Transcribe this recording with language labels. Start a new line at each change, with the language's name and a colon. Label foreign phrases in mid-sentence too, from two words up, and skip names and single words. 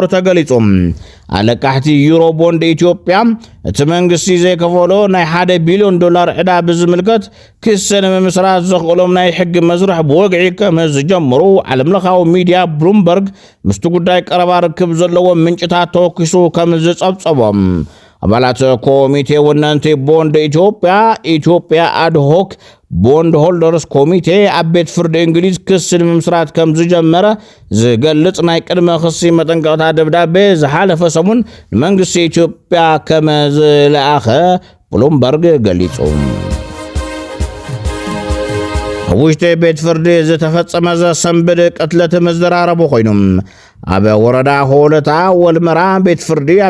Tigrinya: ተገሊጹ። አለቃሕቲ ዩሮቦንድ ኢትዮጵያ እቲ መንግስቲ ዘይከፈሎ ናይ $1 ቢልዮን ዕዳ ብዝምልከት ክስ ንምስራት ዘኽእሎም ናይ ሕጊ መስርሕ ብወግዒ ከም ዝጀመሩ ዓለምለኻዊ ሚድያ ብሉምበርግ ምስቲ ጉዳይ ቀረባ ርክብ ዘለዎም ምንጭታት ተወኪሱ ከም ዝጸብጸቦም አባላት ኮሚቴ ወናንቲ ቦንድ ኢትዮጵያ
English: ad hoc bond holders committee
Tigrinya: አቤት ፍርድ እንግሊዝ ክስ ንምስራት ከም ዝጀመረ ዝገልጽ ናይ ቅድመ ክሲ መጠንቀቕታ ደብዳቤ ዝሓለፈ ሰሙን መንግስቲ ኢትዮጵያ ከም ዝለኣኸ ብሉምበርግ ገሊጹ። ውሽጢ ቤት ፍርዲ ዝተፈጸመ ዘሰንብድ ቅትለት መዘራረቡ ኮይኖም ኣብ ወረዳ ሆለታ ወልመራ ቤት ፍርዲ ኣብ